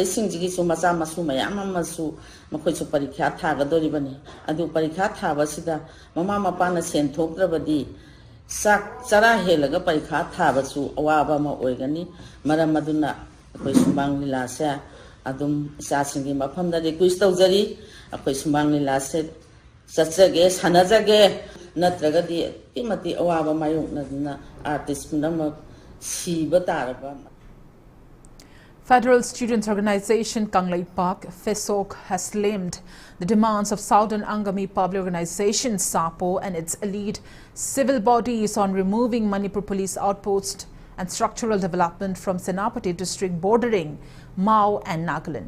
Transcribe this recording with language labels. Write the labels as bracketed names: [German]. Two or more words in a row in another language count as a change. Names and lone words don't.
[Manipuri] singjigi su macha masu mayam masu makoi su parikha thagadori bani adu parikha thabasida mama mapana sen thokrabadi sak chara helaga parikha thabasu awaba ma oigani maram maduna akoi sumbang lila se adum isa singi mafamda request tawjari akoi sumbang lila se satsage sanajage natraga di timati awaba mayung na artist nama siba taraba. [English] Federal Students Organization Kanglai Park, FESOK, has slammed the demands of Southern Angami Public Organization SAPO and its elite civil bodies on removing Manipur police outposts and structural development from Senapati district bordering Mao and Nagaland.